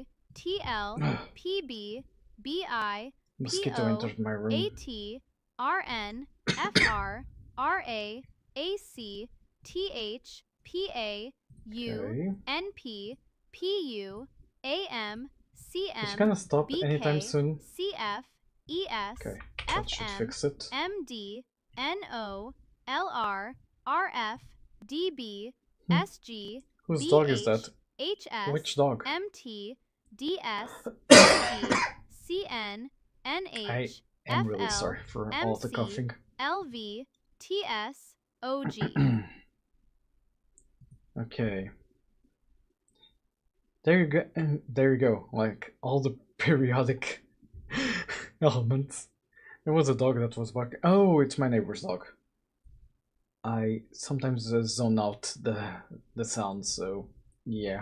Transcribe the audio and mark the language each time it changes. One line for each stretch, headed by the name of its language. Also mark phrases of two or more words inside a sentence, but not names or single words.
English: T, L, P, B, B, I, P, O, A, T, R, N, F, R, R, A, A, C, T, H, P, A, U, N, P, P, U, A, M, C, M, B, K, C, F, E, S, F, M, M, D, N, O, L, R, R, F, D, B, S, G, B, H, H, S, M, T, D, S, G, C, N, N, H, F, L, M, C, L, V, T, S, O, G. Okay. There you go, and there you go, like all the periodic elements. There was a dog that was barking. Oh, it's my neighbor's dog. I sometimes zone out the sound, so yeah.